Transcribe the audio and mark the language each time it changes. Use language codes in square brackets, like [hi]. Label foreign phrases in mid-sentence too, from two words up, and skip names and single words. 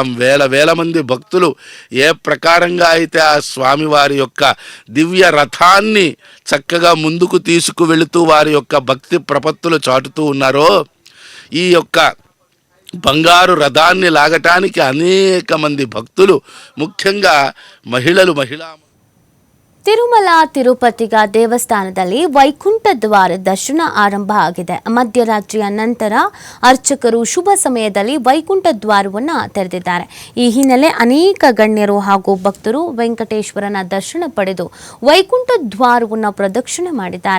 [te] వేల మంది భక్తులు ఏ ప్రకారంగా అయితే ఆ స్వామివారి యొక్క దివ్య రథాన్ని చక్కగా ముందుకు తీసుకువెళుతూ వారి యొక్క భక్తి ప్రపత్తులు చాటుతూ ఉన్నారో, ఈ యొక్క బంగారు రథాన్ని లాగటానికి అనేక మంది భక్తులు, ముఖ్యంగా మహిళా [kn] ತಿರುಮಲ ತಿರುಪತಿಗ ದೇವಸ್ಥಾನದಲ್ಲಿ ವೈಕುಂಠ ದ್ವಾರ ದರ್ಶನ ಆರಂಭ ಆಗಿದೆ. ಮಧ್ಯರಾತ್ರಿಯ ನಂತರ ಅರ್ಚಕರು ಶುಭ ಸಮಯದಲ್ಲಿ ವೈಕುಂಠ ದ್ವಾರವನ್ನು ತೆರೆದಿದ್ದಾರೆ. ಈ ಹಿನ್ನೆಲೆ ಅನೇಕ ಗಣ್ಯರು ಹಾಗೂ ಭಕ್ತರು ವೆಂಕಟೇಶ್ವರನ ದರ್ಶನ ಪಡೆದು ವೈಕುಂಠ ದ್ವಾರವನ್ನು ಪ್ರದಕ್ಷಿಣೆ ಮಾಡಿದ್ದಾರೆ.